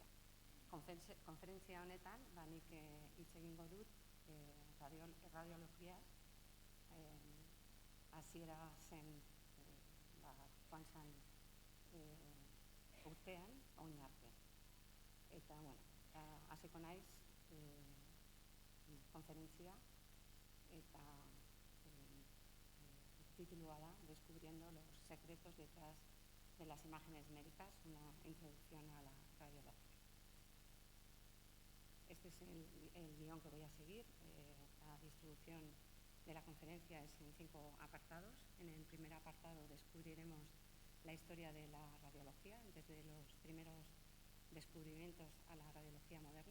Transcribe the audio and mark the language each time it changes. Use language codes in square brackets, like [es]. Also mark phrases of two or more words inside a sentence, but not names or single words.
[eu] Konferentzia honetan, nik hitz egingo dut radiologia hasiera zen joan zen urtean orain arte. Eta, hasiko naiz konferentzia eta titulua da Descubriendo los secretos detrás de las imágenes médicas, una introducción a la radiología. [es] Este es el guión que voy a seguir. La distribución de la conferencia es en 5 apartados. En el primer apartado descubriremos la historia de la radiología, desde los primeros descubrimientos a la radiología moderna.